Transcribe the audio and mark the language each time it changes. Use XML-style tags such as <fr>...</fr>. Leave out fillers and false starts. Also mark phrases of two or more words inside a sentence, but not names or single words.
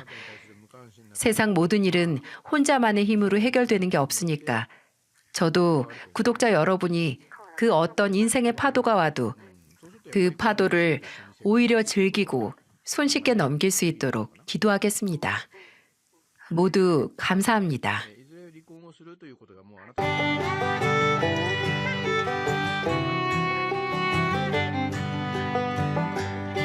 <ko>세상 모든 일은 혼자만의 힘으로 해결되는 게 없으니까 저도 구독자 여러분이 그 어떤 인생의 파도가 와도 그 파도를 오히려 즐기고 손쉽게 넘길 수 있도록 기도하겠습니다. 모두 감사합니다.</ko> <ja>いずれ離婚をするということがもうあなた</ja>